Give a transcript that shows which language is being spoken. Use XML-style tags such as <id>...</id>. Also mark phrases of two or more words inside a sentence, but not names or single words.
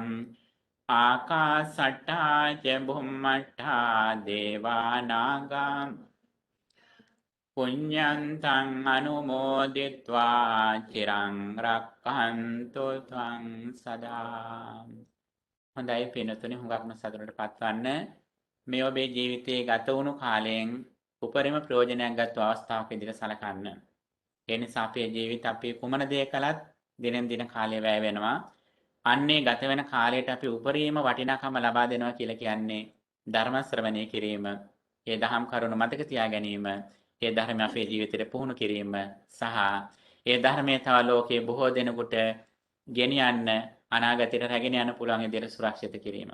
<pi>ආකාසට්ඨා ච බුම්මට්ඨා දේවා නාග පුඤ්ඤන්තං අනුමෝදිත්වා චිරං රක්ඛන්තු ත්වං සදා.</pi> <si>හොඳයි පින්නතුනි හුඟක්ම සතුටට පත්වන්න. මේ ඔබේ ජීවිතයේ ගත වුණු කාලයෙන් උපරිම ප්‍රයෝජනයක් ගත්ත අවස්ථාවක විදිහට සලකන්න. ඒ නිසා අපේ ජීවිත අපි කුමන දේ කළත් දිනෙන් දින කාලය වැය වෙනවා. අන්නේ ගත වෙන කාලයට අපි උපරිම වටිනාකම ලබා දෙනවා කියලා කියන්නේ ධර්ම ශ්‍රවණය කිරීම, ඒ දහම් කරුණු මතක තියා ගැනීම, ඒ ධර්ම අපේ ජීවිතයට පුහුණු කිරීම සහ ඒ ධර්මයේ තව ලෝකයේ බොහෝ දෙනෙකුට ගෙනියන්න අනාගතයට රැගෙන යන්න පුළුවන් විදිහට සුරක්ෂිත කිරීම.</si>